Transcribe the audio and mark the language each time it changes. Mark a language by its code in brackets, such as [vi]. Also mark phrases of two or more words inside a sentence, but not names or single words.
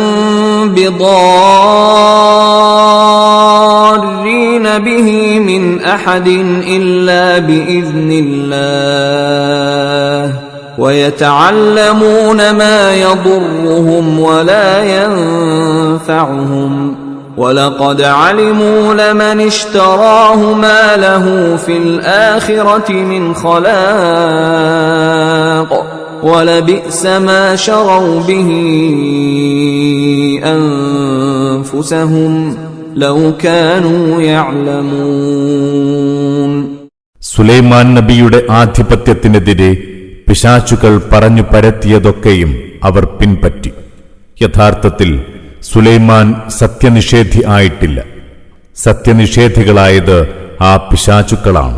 [ar] بِضَارِّينَ بِهِ مِنْ أَحَدٍ إِلَّا بِإِذْنِ اللَّهِ وَيَتَعَلَّمُونَ مَا يَضُرُّهُمْ وَلَا يَنفَعُهُمْ وَلَقَدْ عَلِمُوا لَمَنِ اشْتَرَاهُ مَا لَهُ فِي الْآخِرَةِ مِنْ خَلَاقٍ وَلَبِئْسَ مَا شَرَوْا بِهِ أَنفُسَهُمْ لَوْ كَانُوا يَعْلَمُونَ. [ml] സുലൈമാൻ നബിയുടെ ആധിപത്യത്തിനെതിരെ പിശാചുകൾ പറഞ്ഞു പരത്തിയതൊക്കെയും അവർ പിൻപറ്റി. യഥാർത്ഥത്തിൽ സുലൈമാൻ സത്യനിഷേധി ആയിട്ടില്ല. സത്യനിഷേധികളായത് ആ പിശാചുക്കളാണ്.